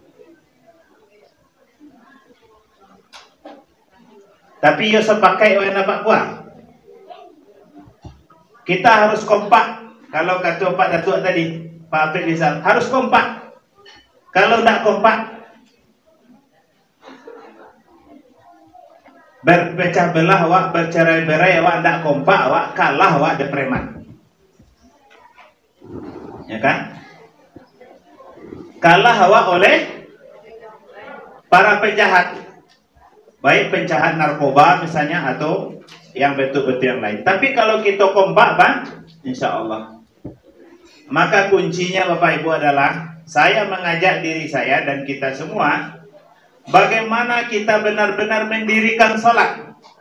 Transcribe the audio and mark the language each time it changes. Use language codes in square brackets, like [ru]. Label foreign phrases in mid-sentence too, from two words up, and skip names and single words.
[id] Tapi yo sepakai oleh Pak Buah. Kita harus kompak. Kalau kata Pak Datuk tadi, Pak Apik Rizal, harus kompak. Kalau tidak kompak, berpecah belah, [min] awak bercerai-berai, awak ndak kompak, awak kalah, awak de preman. [id] Ya kan? Kalah awak oleh para penjahat, baik penjahat narkoba misalnya atau yang betul-betul yang lain. Tapi kalau kita kompak, Bang, insya Allah. Maka kuncinya Bapak Ibu adalah saya mengajak diri saya dan kita semua, bagaimana kita benar-benar mendirikan sholat.